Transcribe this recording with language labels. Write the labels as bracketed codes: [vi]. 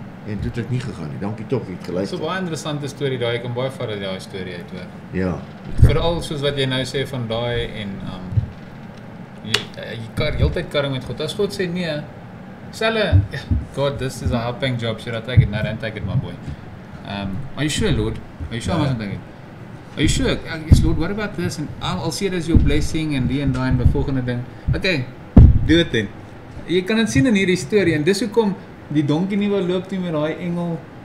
[af] En toe het ek nie gegaan nie, dankie tog, ek het geluister. So baie interessante storie daai, ek kan baie vat uit daai storie uit hoor. Ja. Veral soos wat jy nou sê van daai en jy heeltyd karring met God. As God sê nee, selfe, [en] God, this is a high-paying job, should I take it? No, don't take it, my boy. Are you sure, Lord? Are you sure I mustn't take it? Are you sure? Yes, Lord, what about this? And I'll see it as your blessing [af] en die en daai en die volgende ding. [en] Okay, do it then. [af] Jy kan dit sien in hierdie storie en dis hoekom die donkie nie wil loop nie met daai engel.